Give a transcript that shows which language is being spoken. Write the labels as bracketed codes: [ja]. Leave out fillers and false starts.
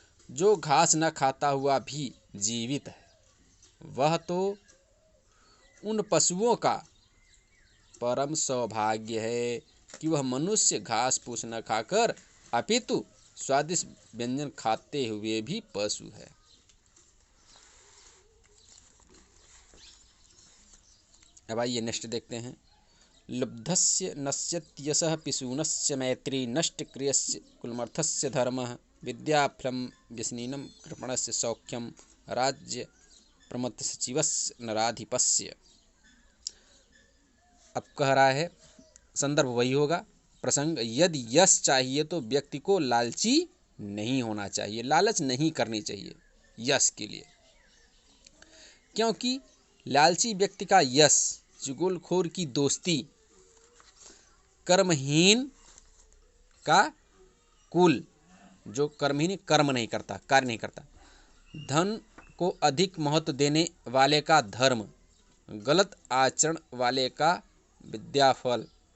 [hi] जो घास न खाता हुआ भी जीवित है, वह तो उन पशुओं का परम सौभाग्य है कि वह मनुष्य घास फूस न खाकर अपितु स्वादिष्ट व्यंजन खाते हुए भी पशु है। अब आइए नेक्स्ट देखते हैं। [sa] लुब्धस्य नश्यत्यसः पिशूनस्य मैत्री नष्ट क्रियस्य कुलमर्थस्य धर्मः विद्याफलं व्यसनीनं कृपणस्य सौख्यं राज्य प्रमत्त सचिवस्य नराधिपस्य। [hi] अब कह रहा है, संदर्भ वही होगा। प्रसंग। यदि यश चाहिए तो व्यक्ति को लालची नहीं होना चाहिए, लालच नहीं करनी चाहिए यश के लिए, क्योंकि लालची व्यक्ति का यश, चुगलखोर की दोस्ती, कर्महीन का कुल, जो कर्महीन कर्म नहीं करता, कार्य नहीं करता, धन को अधिक महत्व देने वाले का धर्म, गलत आचरण वाले का विद्याफल,